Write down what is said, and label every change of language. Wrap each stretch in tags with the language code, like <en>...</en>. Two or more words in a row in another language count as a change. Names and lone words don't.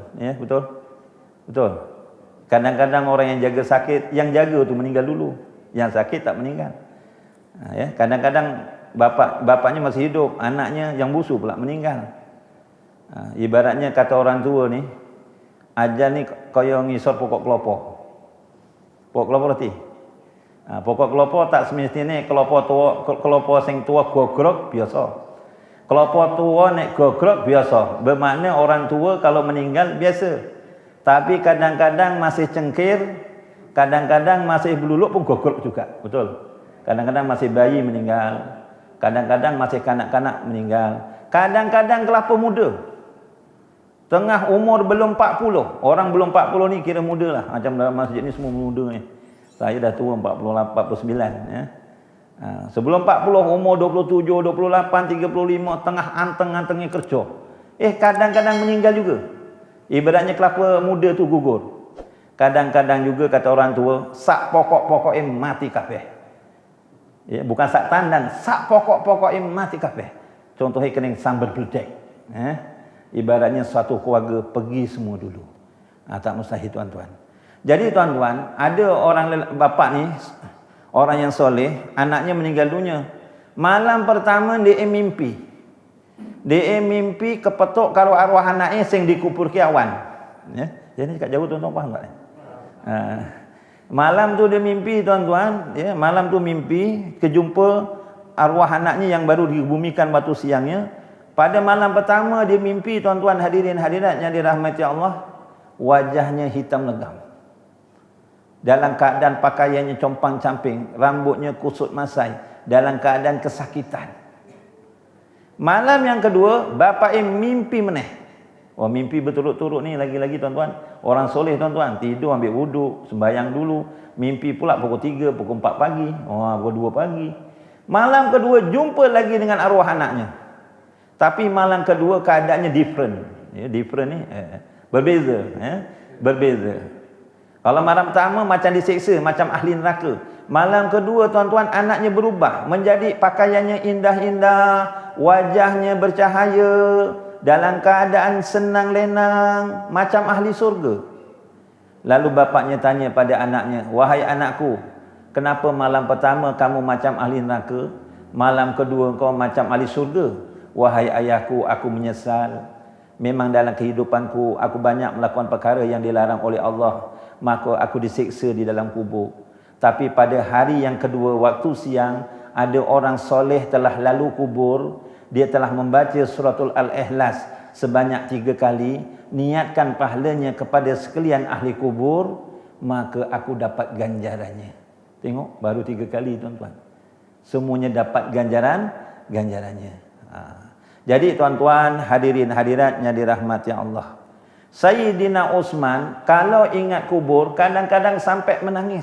<ms>Ya, betul? Betul. Kadang-kadang orang yang jaga sakit, yang jaga tu meninggal dulu. Yang sakit tak meninggal. Kadang-kadang bapaknya masih hidup, anaknya yang busuk pula meninggal. Ibaratnya kata orang tua ni, ajal ni</ms> <jv>kaya ngisor</jv> <ms>pokok kelapa. Pokok kelapa reti. Pokok kelapa tak semestinya kelapa</ms> <jv>sing tua gogrok</jv> <ms>biasa.</ms> <jv>Kelapa tua nek gogrok biasa.</jv> <ms>Bermakna orang tua kalau meninggal biasa. Tapi kadang-kadang masih cengkir, kadang-kadang masih beluluk pun gogrok juga. Betul. Kadang-kadang masih bayi meninggal, kadang-kadang masih kanak-kanak meninggal, kadang-kadang kelapa muda. Tengah umur belum 40. Orang belum 40 ni kira muda lah. Macam dalam masjid ni semua muda ni. Saya dah tua 48, 49 ya. Sebelum 40 umur 27, 28, 35 tengah anteng-antengnya kerja. Kadang-kadang meninggal juga. Ibaratnya kelapa muda tu gugur. Kadang-kadang juga kata orang tua,</ms> <jv>sak pokok-pokoknya mati kabeh.</jv> <ms>Bukan sak tandan,</ms> <jv>sak pokok-pokoknya mati kabeh.</jv> <ms>Contohnya kena sambar beledek. Ibaratnya suatu keluarga pergi semua dulu. Tak mustahil tuan-tuan. Jadi tuan-tuan, ada orang bapak ni, orang yang soleh, anaknya meninggal dunia. Malam pertama dia mimpi. Dia mimpi kepetuk kalau arwah anaknya sing dikubur ke awan. Jadi kat jauh tuan-tuan faham tak? Malam tu dia mimpi tuan-tuan, malam tu mimpi kejumpa arwah anaknya yang baru dibumikan batu siangnya. Pada malam pertama dia mimpi tuan-tuan hadirin hadirat yang dirahmati Allah, wajahnya hitam legam. Dalam keadaan pakaiannya compang-camping, rambutnya kusut masai, dalam keadaan kesakitan. Malam yang kedua, bapa mimpi meneh. Oh, mimpi berturut-turut ni lagi-lagi tuan-tuan. Orang soleh tuan-tuan, tidur ambil wuduk, sembahyang dulu. Mimpi pula pukul 3, pukul 4 pagi. Pukul 2 pagi. Malam kedua jumpa lagi dengan arwah anaknya. Tapi malam kedua keadaannya different. Different ni berbeza. Berbeza. Kalau malam pertama macam diseksa, macam ahli neraka. Malam kedua tuan-tuan, anaknya berubah. Menjadi pakaiannya indah-indah, wajahnya bercahaya, dalam keadaan senang lenang, macam ahli surga. Lalu bapaknya tanya pada anaknya, wahai anakku, kenapa malam pertama kamu macam ahli neraka, malam kedua kau macam ahli surga? Wahai ayahku, aku menyesal. Memang dalam kehidupanku, aku banyak melakukan perkara yang dilarang oleh Allah, maka aku disiksa di dalam kubur. Tapi pada hari yang kedua, waktu siang, ada orang soleh telah lalu kubur. Dia telah membaca suratul Al-Ikhlas sebanyak 3 kali, niatkan pahalanya kepada sekalian ahli kubur, maka aku dapat ganjarannya. Tengok, baru 3 kali tuan-tuan, semuanya dapat ganjarannya. Jadi tuan-tuan, hadirin hadirat yang dirahmati Allah, Sayyidina Uthman kalau ingat kubur kadang-kadang sampai menangis.</ms>